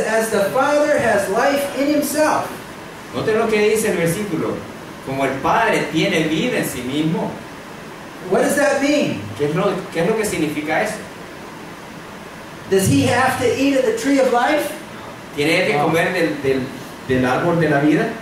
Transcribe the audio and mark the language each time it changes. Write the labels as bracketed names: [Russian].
[English] As the Father has life in himself. [Spanish] Noten lo que dice el versículo. Como el Padre tiene vida en sí mismo. [English] What does that mean? [Spanish] ¿Qué es lo que significa eso? [English] Does he have to eat of the tree of life? [Spanish] ¿Tiene que comer del árbol de la vida?